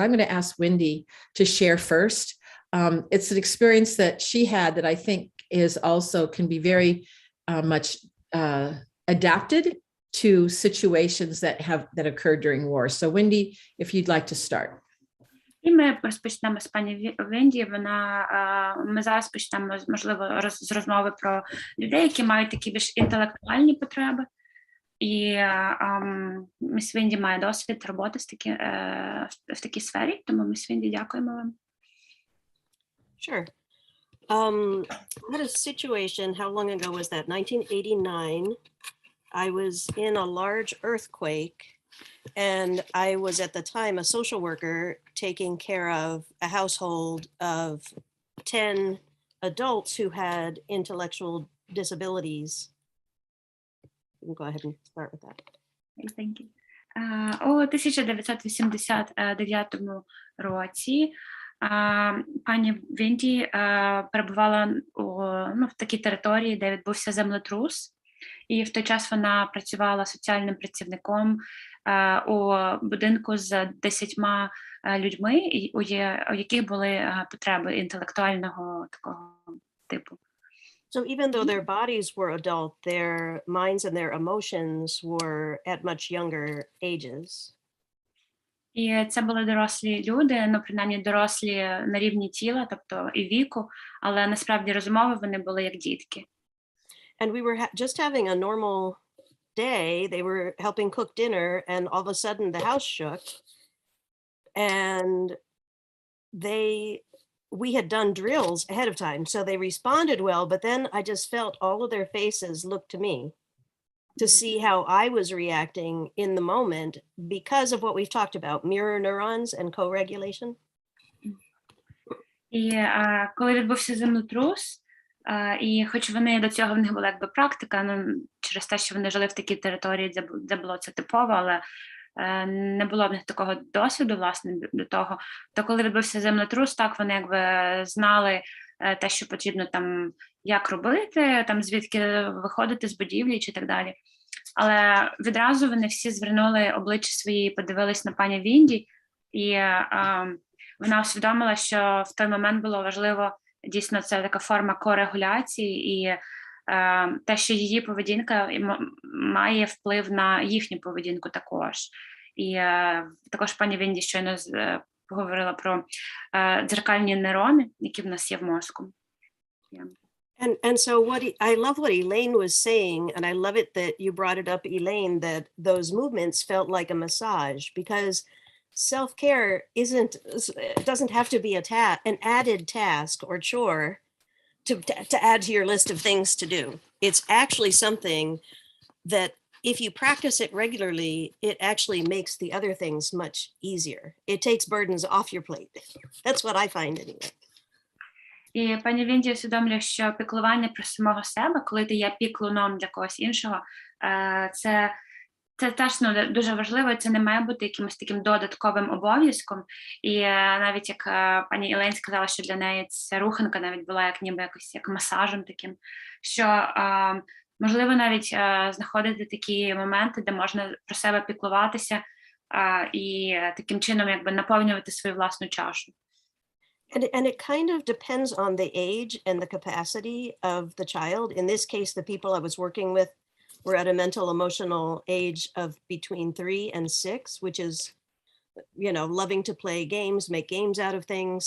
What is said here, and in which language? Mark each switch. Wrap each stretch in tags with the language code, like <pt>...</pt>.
<en>And I'm going to ask Wendy to share first. It's an experience that she had that I think is also can be very much adapted to situations that occurred during war. So Wendy, if you'd like to start.</en> <uk>І ми розпочнемо з пані Венді. Ми зараз почнемо, можливо, з розмови про людей, які мають такі більш інтелектуальні потреби. І міс Венді має досвід роботи в такій сфері, тому міс Венді, дякуємо вам.</uk> <en>Sure. I had a situation, how long ago was that? 1989. I was in a large earthquake. And I was at the time a social worker taking care of a household of 10 adults who had intellectual disabilities. You can go ahead and start with that. Thank you.</en> <uk>У 1989 році пані Венді перебувала в такій території, де відбувся землетрус. І в той час вона працювала соціальним працівником у будинку з 10 людьми, у яких були потреби інтелектуального такого типу.</uk> <en>So even though their bodies were adult, their minds and their emotions were at much younger ages.</en> <uk>І це були дорослі люди, принаймні дорослі на рівні тіла, тобто і віку, але насправді розмови вони були як дітки.</uk> <en>And we were just having a normal day. They were helping cook dinner, and all of a sudden the house shook. And we had done drills ahead of time, so they responded well. But then I just felt all of their faces look to me to see how I was reacting in the moment because of what we've talked about, mirror neurons and co-regulation.</en> <uk>І коли відбувся землетрус, і хоч вони до цього в них була якби практика, через те, що вони жили в такій території, де було це типово, але не було в них такого досвіду, власне, до того, то коли відбувся землетрус, так вони якби знали те, що потрібно там, як робити, там звідки виходити з будівлі чи так далі. Але відразу вони всі звернули обличчя свої, подивились на пані Венді, і вона усвідомила, що в той момент було важливо, дійсно, це така форма корегуляції, і те, що її поведінка має вплив на їхню поведінку також. І також пані Венді щойно поговорила про дзеркальні нейрони, які в нас є в мозку.</uk> <en>And so I love what Elaine was saying, and I love it that you brought it up, Elaine, that those movements felt like a massage, because self-care doesn't have to be an added task or chore to add to your list of things to do. It's actually something that if you practice it regularly, it actually makes the other things much easier. It takes burdens off your plate. That's what I find anyway.</en> <uk>І пані Венді усвідомлює, що піклування про самого себе, коли ти є піклуном для когось іншого, це теж дуже важливо, це не має бути якимось таким додатковим обов'язком. І навіть як пані Елейн сказала, що для неї ця руханка навіть була як ніби якось як масажем таким, що можливо навіть знаходити такі моменти, де можна про себе піклуватися і таким чином якби наповнювати свою власну чашу.</uk> <en>And it kind of depends on the age and the capacity of the child. In this case, the people I was working with were at a mental emotional age of between 3 and 6, which is, you know, loving to play games, make games out of things.</en>